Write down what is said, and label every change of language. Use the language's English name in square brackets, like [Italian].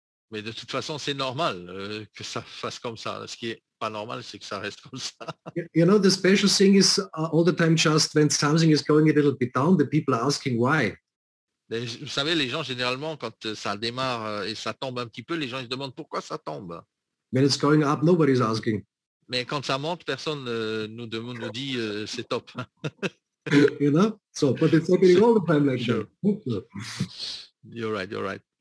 [French] Mais de toute façon, c'est normal que ça fasse comme ça. Ce qui est pas normal, c'est que ça reste comme ça. [English] You know, the special thing is all the time just when something is going a little bit down, the people are asking why. [French] Vous savez, les gens, généralement, quand ça démarre et ça tombe un petit peu, les gens ils se demandent pourquoi ça tombe. [English] When it's going up, nobody's asking. [French] Mais quand ça monte, personne nous dit c'est top. [English] You know? So, but it's happening all the time like Sure. that. You're right, you're right.